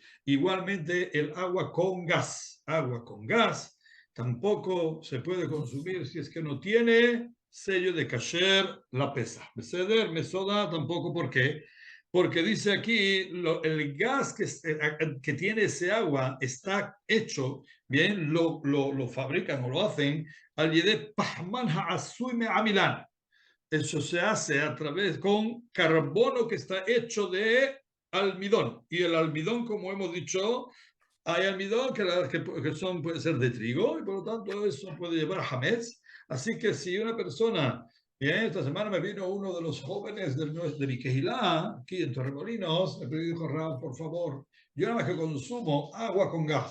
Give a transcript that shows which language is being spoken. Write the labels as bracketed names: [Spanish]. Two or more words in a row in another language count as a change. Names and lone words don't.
[Spanish] Igualmente el agua con gas tampoco se puede consumir si es que no tiene sello de [Hebrew] כשר לפסח. [Spanish] Beseder, mesoda tampoco. ¿Por qué? Porque dice aquí, el gas que tiene ese agua está hecho, bien, lo fabrican o lo hacen [Hebrew] על ידי פחמן העשוי מעמילן. [Spanish] Eso se hace a través con carbono que está hecho de almidón. Y el almidón, como hemos dicho, hay almidón que puede ser de trigo y por lo tanto eso puede llevar hametz. Así que si una persona, bien, esta semana me vino uno de los jóvenes de mi Kehilá, aquí en Torremolinos, me dijo, Rab, por favor, yo nada más que consumo agua con gas.